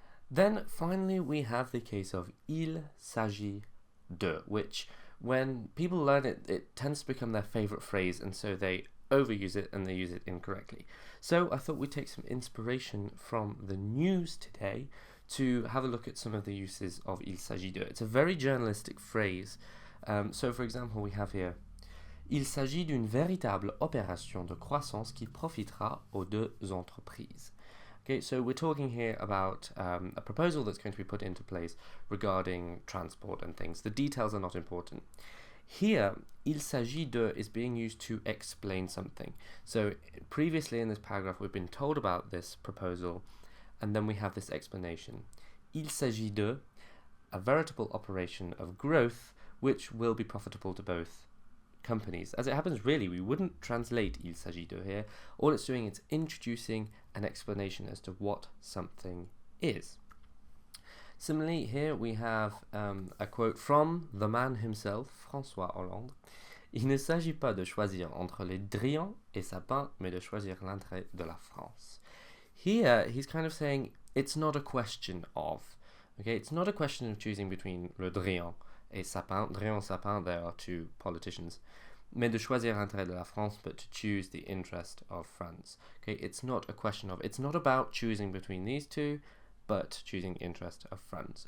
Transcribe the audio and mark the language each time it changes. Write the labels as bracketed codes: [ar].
[en] Then, finally, we have the case of il s'agit de, which when people learn it, it tends to become their favourite phrase, and so they overuse it and they use it incorrectly. So I thought we'd take some inspiration from the news today to have a look at some of the uses of il s'agit de. It's a very journalistic phrase. [fr] So for example, we have here il s'agit d'une véritable opération de croissance qui profitera aux deux entreprises. [en] Okay, so we're talking here about a proposal that's going to be put into place regarding transport and things. The details are not important. Here, il s'agit de is being used to explain something. So previously in this paragraph we've been told about this proposal, and then we have this explanation. Il s'agit de, a veritable operation of growth which will be profitable to both companies. As it happens, really, we wouldn't translate il s'agit de here. All it's doing is introducing an explanation as to what something is. Similarly, here we have a quote from the man himself, François Hollande. [fr] Il ne s'agit pas de choisir entre les Drians et Sapin, mais de choisir l'entrée de la France. [en] Here, he's kind of saying it's not a question of. Okay, it's not a question of choosing between le Drian et Sapin. Drian, Sapin, they are two politicians. Mais de choisir l'intérêt de la France, but to choose the interest of France. Okay, it's not a question of. It's not about choosing between these two, but choosing the interest of France.